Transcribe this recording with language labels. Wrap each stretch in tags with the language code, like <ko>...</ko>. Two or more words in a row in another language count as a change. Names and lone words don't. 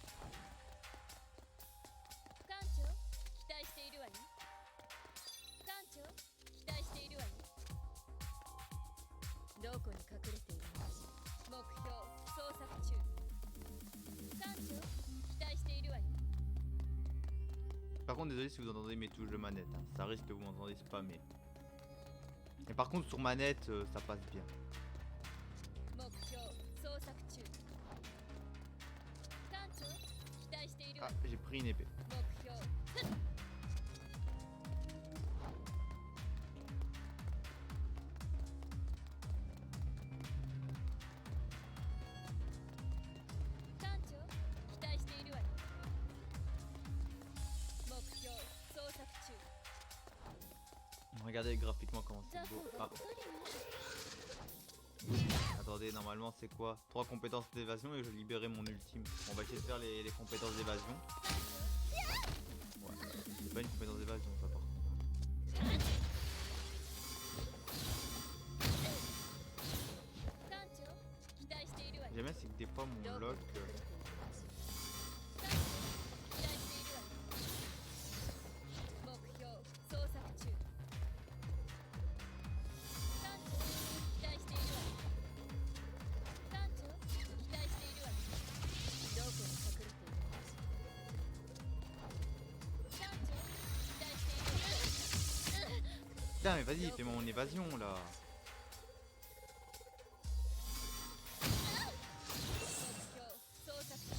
<ja>艦長、期待しているわよ。艦長、期待しているわよ。どこに隠れているのかしら。目標捜索中。艦長、期待しているわよ。</ja> <fr>Par contre, désolé si vous entendez mes touches de manette, hein. Ça risque que vous m'entendez spammer. Et par contre, sur manette, ça passe bien.</fr> <ja>目標捜索中。艦長、期待しているわ Ah, よ。</ja> <fr>j'ai pris une épée.</fr> <ja>目標。艦長、期待しているわよ。目標捜索中。</ja> <fr>Regardez graphiquement comment</fr> <ja>じゃ</ja> <fr>c'est</fr> <ja>あ</ja> <fr>beau.</fr> <ja>ば Ah, っかりね。</ja> <fr>attendez, normalement c'est quoi? 3 compétences d'évasion et je libérais mon ultime. On va essayer de faire les compétences d'évasion. Ouais, c'est pas une compétence d'évasion ça par contre.</fr> <ja>艦長、期待しているわよ。</ja> <fr>J'aime bien c'est que des fois mon</fr> <ja>どこ</ja> <fr>lock...</fr> <ja>に隠れているのかしら。艦長、期待しているわよ。目標捜索中。艦長、期待しているわよ。艦長、期待しているわよ。どこに隠れているのかしら。艦長、期待しているわよ。</ja> <fr>Putain mais vas-y, fais mon évasion là.</fr> <ja>目標捜索中。</ja>